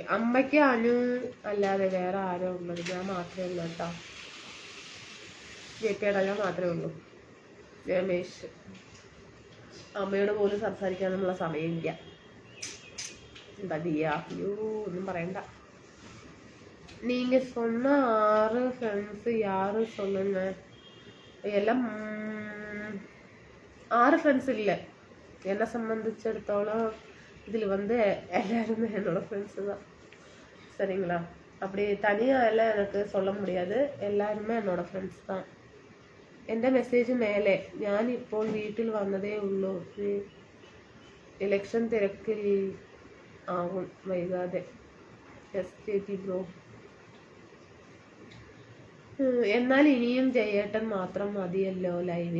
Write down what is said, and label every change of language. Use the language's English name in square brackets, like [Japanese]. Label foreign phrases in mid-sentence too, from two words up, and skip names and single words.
[Malayalam] അമ്മയ്ക്ക് അനു അല്ലാതെ വേറെ ആരോ ഉള്ളത്? ഞാൻ മാത്രമേ ഉള്ളൂ കേട്ടോ. ജെപ്പിയുടെ ഞാൻ മാത്രമേ ഉള്ളൂ. രമേശ്. അമ്മയോട് പോലും സംസാരിക്കാനുള്ള സമയമില്ല. എന്താ ചെയ്യാ? അയ്യോ ഒന്നും പറയണ്ട. [Tamil] நீங்க சொன்ன 6 ஃப்ரெண்ட்ஸ் யாரு சொல்லுங்க? எல்லாம் 6 ஃப்ரெண்ட்ஸ் இல்லை. என்னை சம்மந்திச்சிடത്തോളം இதில் எல்லாருமே என்னோட ஃப்ரெண்ட்ஸு தான். சரிங்களா? அப்படி தனியாக எல்லாம் எனக்கு சொல்ல முடியாது. எல்லாருமே என்னோட ഫ്രണ്ട്സ് தான். [Malayalam] എൻ്റെ മെസ്സേജ് മേലെ. ഞാൻ ഇപ്പോൾ വീട്ടിൽ വന്നതേ ഉള്ളൂ. ഇലക്ഷൻ തിരക്കിൽ ആകും വൈകാതെ. [English] yes bro. [Malayalam] എന്നാൽ ഇനിയും ജയേട്ടൻ മാത്രം മതിയല്ലോ ലൈവിൽ.